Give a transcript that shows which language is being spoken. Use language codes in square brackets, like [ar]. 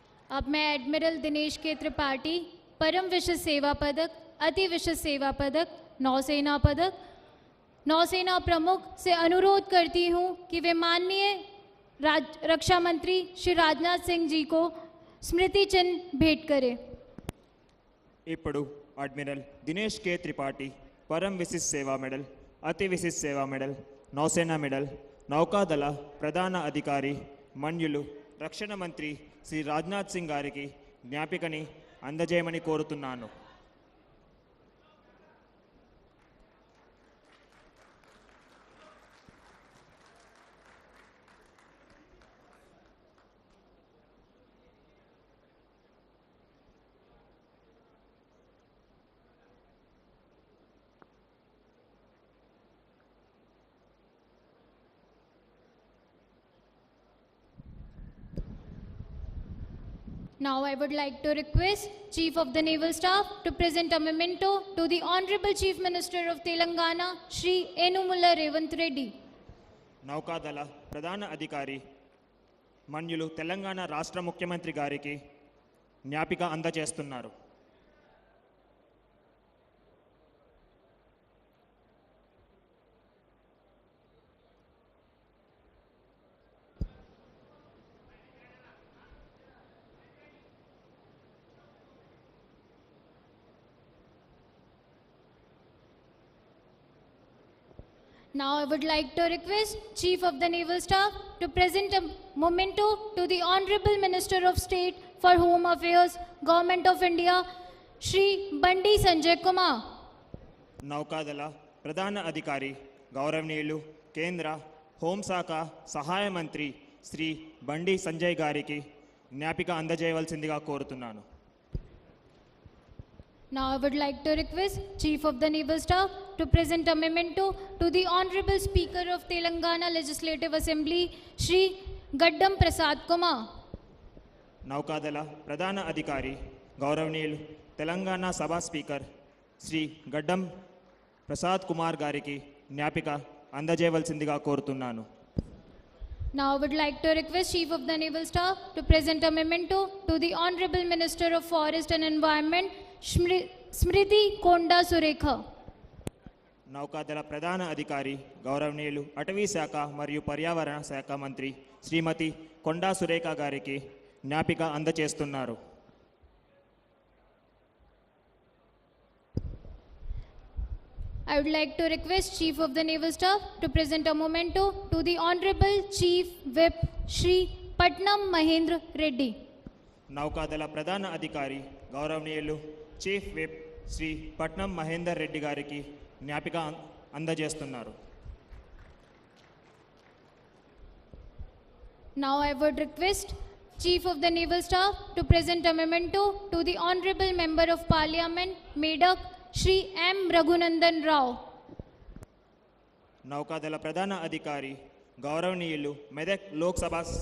[hi] अब मैं एडमिरल दिनेश के त्रिपाठी परम विशिष्ट सेवा पदक, अति विशिष्ट सेवा पदक, नौसेना पदक, नौसेना प्रमुख से अनुरोध करती हूं कि वे माननीय रक्षा मंत्री श्री राजनाथ सिंह जी को स्मृति चिन्ह भेंट करें। [te] ఇప్పుడు అడ్మిరల్ దినేష్ కే త్రిపాఠి పరమ్ విశిష్ట్ సేవా మెడల్, అతి విశిష్ట్ సేవా మెడల్, నౌసేనా మెడల్, నౌకాదళ ప్రధాన అధికారి మన్యులు రక్షణ మంత్రి శ్రీ రాజ్నాథ్ సింగ్ గారికి జ్ఞాపికని అందజేయమని కోరుతున్నాను। [en] Now I would like to request Chief of the Naval Staff to present a memento to the Honorable Chief Minister of Telangana, Shri Enumula Revant Reddy. [te] నౌకాదళ ప్రధాన అధికారి మన్యులు తెలంగాణ రాష్ట్ర ముఖ్యమంత్రి గారికి జ్ఞాపిక అందజేస్తున్నారు. [en] Now I would like to request Chief of the Naval Staff to present a memento to the Honorable Minister of State for Home Affairs, Government of India, Shri Bandi Sanjay Kumar. [te] నౌకాదళ ప్రధాన అధికారి గౌరవనీయులు కేంద్ర హోంశాఖ సహాయ మంత్రి శ్రీ బండి సంజయ్ గారికి జ్ఞాపిక అందజేయవలసిందిగా కోరుతున్నాను. [en] Now I would like to request Chief of the Naval Staff to present a memento to the Honorable Speaker of Telangana Legislative Assembly, Shri Gaddam Prasad Kumar. [te] నౌకాదళ ప్రధాన అధికారి గౌరవనీయులు తెలంగాణ సభ స్పీకర్ శ్రీ గడ్డం ప్రసాద్ కుమార్ గారికి జ్ఞాపిక అందజేయవలసిందిగా కోరుతున్నాను. [en] Now I would like to request Chief of the Naval Staff to present a memento to the Honorable Minister of Forest and Environment, Smriti Konda Surekha. [te] నౌకాదళ ప్రధాన అధికారి గౌరవనీయులు అటవీ శాఖ మరియు పర్యావరణ శాఖ మంత్రి శ్రీమతి కొండా సురేఖ గారికి జ్ఞాపిక అందజేస్తున్నారు. [en] I would like to request Chief of the Naval Staff to present a memento to the Honorable Chief Whip Shri Patnam Mahendra Reddy. [te] నౌకాదళ ప్రధాన అధికారి గౌరవనీయులు చీఫ్ విప్ శ్రీ పట్నం మహేందర్ రెడ్డి గారికి జ్ఞాపిక అందజేస్తున్నారు. [en] Now I would request Chief of the Naval Staff to present a memento to the Honorable Member of Parliament, Medak, Shri M. Raghunandan Rao. [te] నౌకాదళ ప్రధాన అధికారి గౌరవనీయులు మెదక్ లోక్సభ